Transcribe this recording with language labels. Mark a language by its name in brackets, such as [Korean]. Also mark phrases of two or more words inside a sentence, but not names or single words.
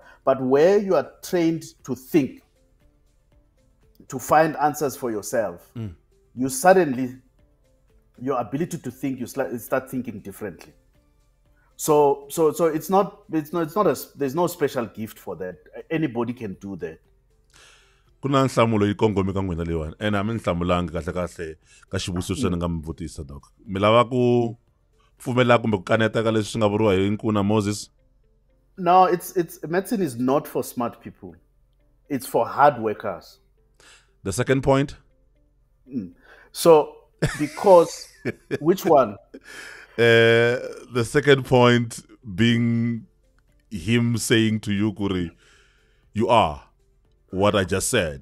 [English] But where you are trained to think, to find answers for yourself, you suddenly, your ability to think, you start thinking differently. So it's not there's no special gift for that. Anybody can do that. [Tsonga] Kuna nhlamulo yi kongome ka n'wina leyiwani and a mi ni hlamulangi kahle kahle ka xivutiso leswi ni nga mi vutisa doc. Mi lava ku pfumela kumbe ku kaneta ka leswi swi nga vuriwa hi Nkuna Moses? [English] No, it's medicine is not for smart people. It's for hard workers. The second point? So because which one? The second point being him saying to you, Kuri, you are what I just said.